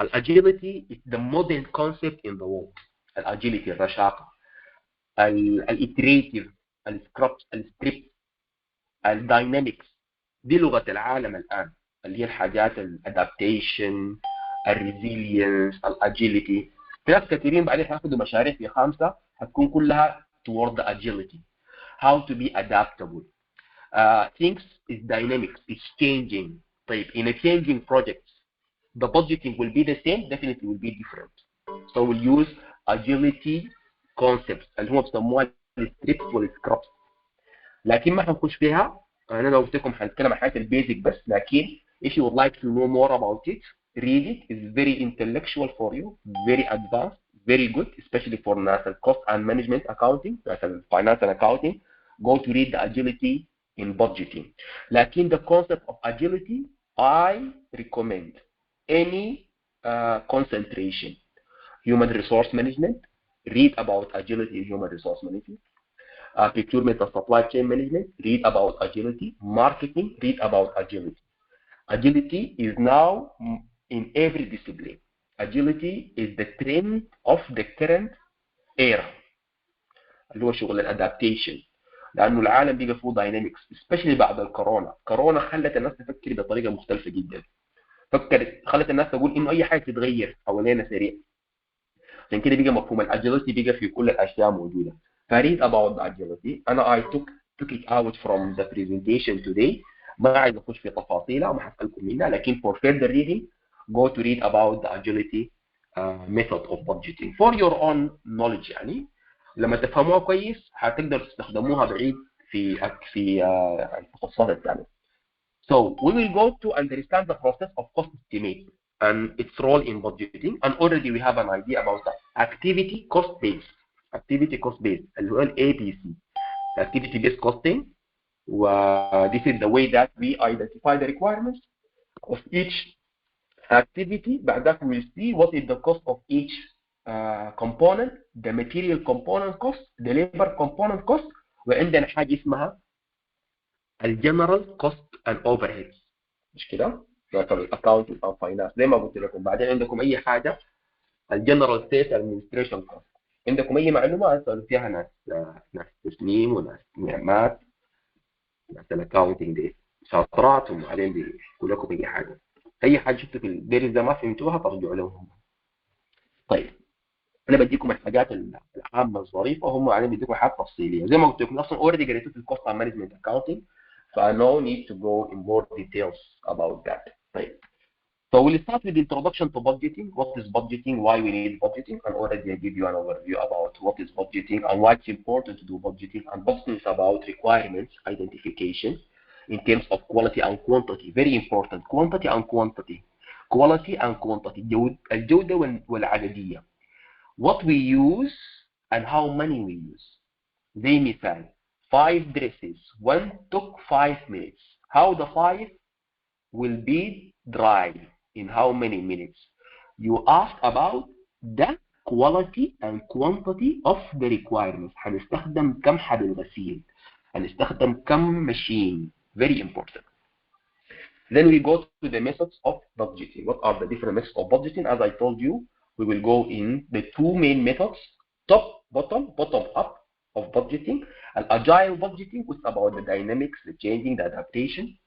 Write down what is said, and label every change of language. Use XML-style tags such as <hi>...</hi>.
<en>Agility is the modern concept in the world.</en> <ar>Agility, الرشاقة, الiterative, الscript, الداينامكس، دي لغة العالم الآن، اللي هي الحاجات الادابتيشن، الريزيلينس، الاجيليتي. في ناس كثيرين بعدين هياخدوا مشاريع في خامسة هتكون كلها</ar> <en>toward the agility. How to be adaptable. Things is dynamic, it's changing.</en> <ar>طيب</ar> <en>in a changing project, the budgeting will be the same, definitely will be different. So we'll use agility concepts</en> <ar>اللي هم بيسموها السكريبت والسكرابس. لكن ما هنخش فيها. انا لو قلت لكم هنتكلم عن حاجات البيزك بس، لكن</ar> <en>if you would like to know more about it, read it. It's very intellectual for you, very advanced, very good, especially for NASA cost and management accounting, NASA finance and accounting. Go to read the agility in budgeting.</en> <ar>لكن</ar> <en>the concept of agility, I recommend any concentration. Human resource management, read about agility in human resource management. Procurement and supply chain management, read about agility. Marketing, read about agility. Agility is now in every discipline. Agility is the trend of the current era</en> <ar>اللي هو شغل الادابتيشن، لانه العالم بقى فيه داينامكس</ar> <en>especially</en> <ar>بعد الكورونا. كورونا خلت الناس تفكر بطريقه مختلفه جدا. خلت الناس تقول انه اي حاجه تتغير حوالينا سريع. عشان كده بقى مفهوم الاجيلتي بقى في كل الاشياء موجوده.</ar> <en>فريد about the agility.</en> <ar>انا</ar> <en>I took it out from the presentation today.</en> <ar>ما عايز اخش في تفاصيلها وما هسالكم منها، لكن</ar> <en>for further reading go to read about the agility method of budgeting for your own knowledge.</en> <ar>يعني لما تفهموها كويس هتقدروا تستخدموها بعيد في التخصصات الثانيه.</ar> <en>So we will go to understand the process of cost estimate and its role in budgeting, and already we have an idea about the activity cost base. Activity cost base</en> <ar>اللي هو</ar> <en>ABC, activity based costing. This is the way that we identify the requirements of each activity.</en> <ar>بعد ذلك</ar> <en>we will see what is the cost of each component, the material component cost, the labor component cost.</en> <ar>وعندنا حاجة اسمها الجنرال كوست اند اوفر هيدز، مش كده؟ مثلا الاكونتنج او فاينانس زي ما قلت لكم. بعدين عندكم اي حاجه الجنرال سيلز ادمنستريشن كوست. عندكم اي معلومه اسالوا فيها ناس تسليم وناس مات، ناس الاكونتنج دي شاطرات وبعدين بيقول لكم اي حاجه شفتوا في الدرس ده ما فهمتوها ترجعوا لهم. طيب انا بديكم الحاجات العامه الظريفه، هم بعدين بيديكم حاجات تفصيليه زي ما قلت لكم. اصلا اوريدي قريتوا في</ar> <en>الكوست and management accounting, فno need to go in more details about that.</en> <ar>طيب.</ar> <en>So we'll start with the introduction to budgeting. What is budgeting? Why we need budgeting? And already I give you an overview about what is budgeting and why it's important to do budgeting. And budgeting is about requirements identification in terms of quality and quantity. Very important. Quantity and quantity. Quality and quantity.</en> <ar>الجودة والعددية.</ar> <en>What we use and how many we use.</en> <ar>زي مثال 5 dresses.</ar> <en>One took 5 minutes. How the 5 will be dry in how many minutes? You asked about the quality and quantity of the requirements.</en> <ar>هنستخدم كم حبل غسيل، هنستخدم كم machine.</ar> <en>Very important. Then we go to the methods of budgeting. What are the different methods of budgeting? As I told you, we will go in the two main methods, top, bottom up of budgeting. And agile budgeting is about the dynamics, the changing, the adaptation.</en>